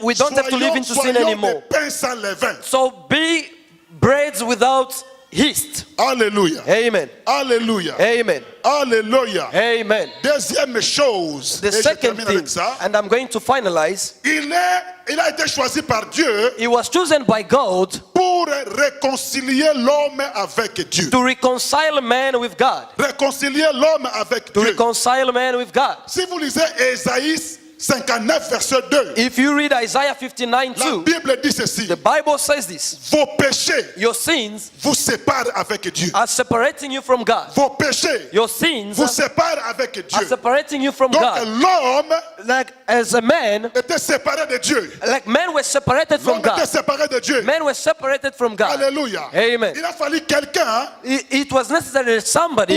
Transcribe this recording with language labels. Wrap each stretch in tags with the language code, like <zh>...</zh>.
<en>We don't have to live into sin</en> <fr>soyons</fr> <en>anymore.</en> <fr>des pains sans levain.</fr> <en>So be breads without yeast.</en> <fr>Alléluia.</fr> <en>Amen.</en> <fr>Alléluia.</fr> <en>Amen.</en> <fr>Alléluia.</fr> <en>Amen.</en> <fr>Deuxième chose,</fr> <en>The</en> <fr>et je</fr> <en>second</en> <fr>termine</fr> <en>thing,</en> <fr>avec ça,</fr> <en>and I'm going to finalize,</en> <fr>il a été choisi par Dieu</fr> <en>he was chosen by God</en> <fr>pour réconcilier l'homme avec Dieu.</fr> <en>to reconcile man with God.</en> <fr>Réconcilier l'homme avec</fr> <en>To</en> <fr>Dieu.</fr> <en>reconcile man with God.</en> <fr>Si vous lisez Ésaïe 59, verset 2,</fr> <en>If you read Isaiah 59</en> <fr>la</fr> <en>2,</en> <fr>Bible dit ceci:</fr> <en>the Bible says this:</en> <fr>vos péchés</fr> <en>your sins</en> <fr>vous séparent avec Dieu.</fr> <en>are separating you from God.</en> <fr>Vos péchés</fr> <en>Your sins</en> <fr>vous séparent avec</fr> <en>are</en> <fr>Dieu.</fr> <en>separating you from</en> <fr>Donc</fr> <en>God.</en> <fr>l'homme</fr> <en>Like as a man,</en> <fr>était séparé de Dieu.</fr> <en>like men were separated from</en> <fr>L'homme était</fr> <en>God.</en> <fr>séparé de Dieu.</fr> <en>Men were separated from God.</en> <fr>Alléluia.</fr> <en>Amen.</en> <fr>Il a fallu quelqu'un</fr> <en>It was necessary somebody</en>